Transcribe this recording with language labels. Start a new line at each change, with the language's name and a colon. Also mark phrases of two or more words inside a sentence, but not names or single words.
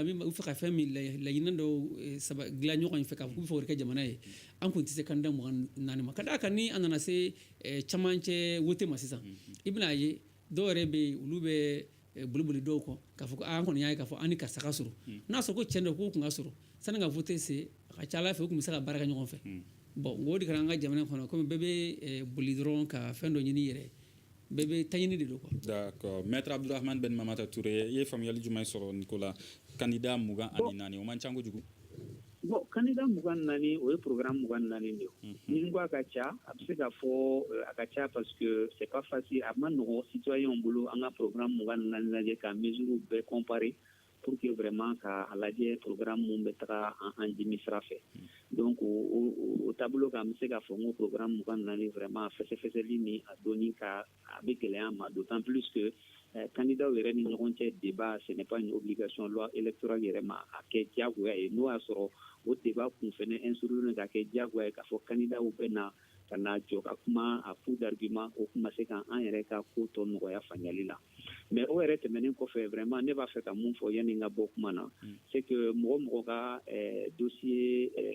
Bambara: min u fɛ ka fɛn min laɲini dɔ dilan ɲɔgɔn fɛ k'a fɔ k'u bɛ fɛ o de kɛ jamana ye an kun tɛ se candidat 24 ma ka d'a kan ni an nana se camancɛ wote ma sisan i bɛn'a ye dɔw yɛrɛ bɛ yen olu bɛ boliboli dɔw kɔ k'a fɔ ko an kɔni y'a ye k'a fɔ an ni karisa ka sɔrɔ n'a sɔrɔ ko tiɲɛ don k'u kun ka sɔrɔ sani ka vote se a ka ca ala fɛ u tun bɛ se ka baara kɛ ɲɔgɔn fɛ bon o de kɛra an ka jamana kɔnɔ komi bɛɛ bɛ boli dɔrɔn ka fɛn dɔ ɲini yɛrɛ bɛɛ bɛ taɲini de don quoi. D'accord, maître Abdourahmane Ben Mamata Touré i ye faamuyali jumɛn sɔrɔ nin ko la candidat 24 o man ca kojugu. Bon, candidat 24 o ye programme 24 de ye ni ko a ka ca a bɛ se ka fɔ a ka ca
French: parce que c'est pas facile
Bambara: a ma nɔgɔ citoyen bolo an ka programme 24 lajɛ ka mesure bɛɛ comparer
French: pour que vraiment
Bambara: ka lajɛ programme mun bɛ taga an jimi sira fɛ donc o tableau kan an bɛ se ka fɔ n ko programme 24 vraiment fɛsɛfɛsɛli ni a donni ka a bɛ gɛlɛya ma
French: d'autant plus que candidat
Bambara: yɛrɛ ni ɲɔgɔn cɛ
French: débat ce n'est pas une obligation loi électorale
Bambara: yɛrɛ ma a kɛ diyagoya ye n'o y'a sɔrɔ o débat kun fɛnɛ instruire ka kɛ diyagoya ye k'a fɔ candidat bɛ na ka na jɔ ka kuma
French: a coup d'argument
Bambara: o kuma se ka an yɛrɛ ka ko tɔ nɔgɔya faamuyali la mais o yɛrɛ tɛmɛnen kɔfɛ vraiment ne b'a fɛ ka mun fɔ yanni n ka bɔ kuma na
French: c'est que
Bambara: mɔgɔ ka dossier